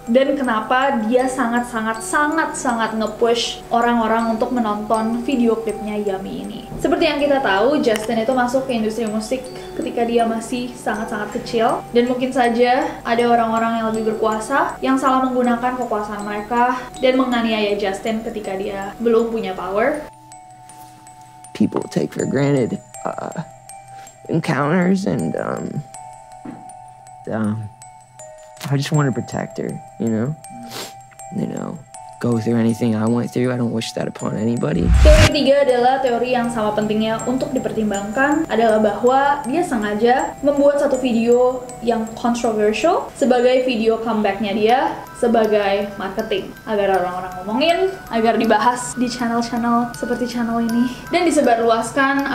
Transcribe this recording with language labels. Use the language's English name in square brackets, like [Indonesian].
[Indonesian] Dan kenapa dia sangat nge-push orang-orang untuk menonton video klipnya Yummy ini. Seperti yang kita tahu, Justin itu masuk ke industri musik ketika dia masih sangat kecil. Dan mungkin saja ada orang-orang yang lebih berkuasa yang salah menggunakan kekuasaan mereka dan menganiaya Justin ketika dia belum punya power. [English] People take for granted encounters and I just want to protect her, you know, go through anything I went through. I don't wish that upon anybody. [Indonesian] Teori ketiga adalah teori yang sama pentingnya untuk dipertimbangkan, adalah bahwa dia sengaja membuat satu video yang controversial sebagai video comebacknya dia sebagai marketing, agar orang-orang ngomongin, agar dibahas di channel-channel seperti channel ini, dan disebarluaskan.